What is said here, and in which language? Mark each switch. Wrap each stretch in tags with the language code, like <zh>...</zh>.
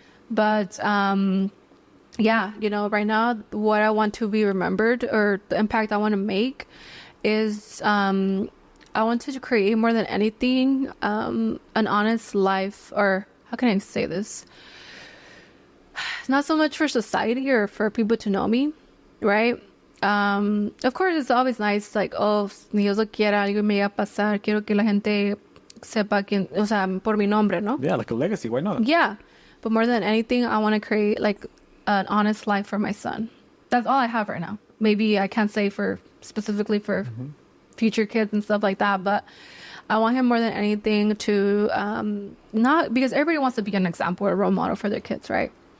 <en>But, yeah, you know, right now, what I want to be remembered or the impact I want to make is, I wanted to create more than anything, an honest life, or how can I say this? Not so much for society or for people to know me, right? Of course, it's always nice, like, oh,</en> <es>ni Dios lo quiera, algo me va a pasar, quiero que la gente sepa quién, o sea, por mi nombre, ¿no?</es> <en>Yeah, like a legacy. Why not? Yeah, but more than anything, I want to create, like, an honest life for my son. That's all I have right now. Maybe I can't say specifically for future kids and stuff like that, but I want him more than anything to, not, because everybody wants to be an example or a role model for their kids, right?</en>